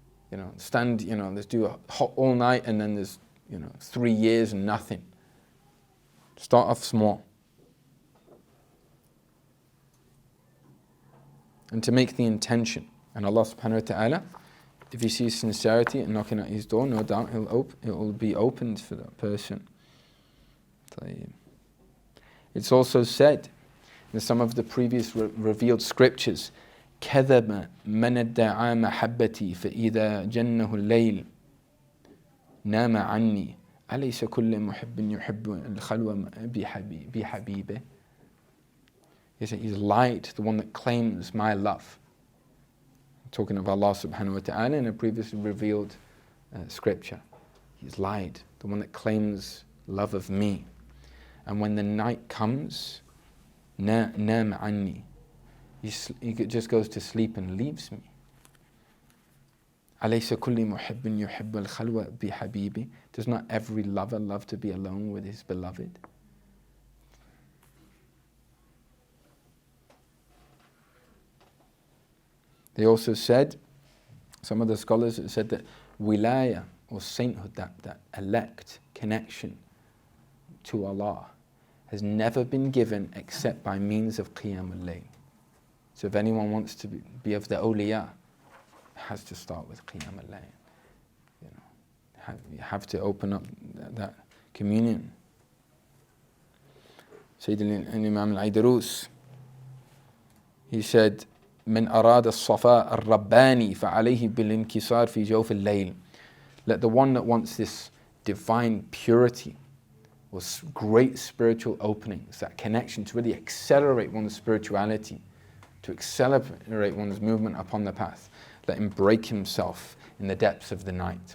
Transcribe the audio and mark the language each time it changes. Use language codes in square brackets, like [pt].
[en] Let's do a hot all night and then there's 3 years and nothing. Start off small. And to make the intention. And Allah subhanahu wa ta'ala, if he sees sincerity and knocking at his door, no doubt it will be opened for that person. It's also said in some of the previous revealed scriptures, [ar] كذب من ادعى محبتي فإذا جنه الليل نام عني أليس كل محب يحب الخلوة بحبيبه. [en] He's lied, the one that claims my love. Talking of Allah subhanahu wa ta'ala in a previously revealed scripture. He's lied, the one that claims love of me. And when the night comes, nam anni, he just goes to sleep and leaves me. [ar] أليس كل محب يحب الخلوة بحبيبه. [en] Does not every lover love to be alone with his beloved? They also said, some of the scholars said that wilaya or sainthood, that elect connection to Allah, has never been given except by means of Qiyam al-Layl. So if anyone wants to be of the awliya, it has to start with Qiyam al-Layl. You have to open up that communion. [ar] Sayyidina Imam al-Aidarus, [en] he said, [ar] من أراد الصفاء الرباني فعليه بالانكسار في جوف الليل. [en] Let the one that wants this divine purity or great spiritual openings, that connection to really accelerate one's spirituality, to accelerate one's movement upon the path, let him break himself in the depths of the night.